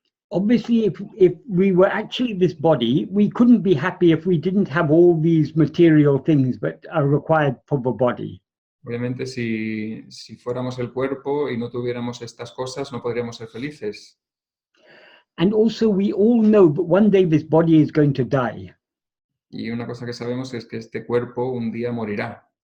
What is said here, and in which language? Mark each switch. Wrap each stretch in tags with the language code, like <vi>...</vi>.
<en>Obviously, if we were actually this body, we couldn't be happy if we didn't have all these material things that are required for the body.</en> <es>Obviamente, si fuéramos el cuerpo y no tuviéramos estas cosas, no podríamos ser felices.</es> <en>And also, we all know that one day this body is going to die.</en> <es>Y una cosa que sabemos es que este cuerpo un día morirá.</es>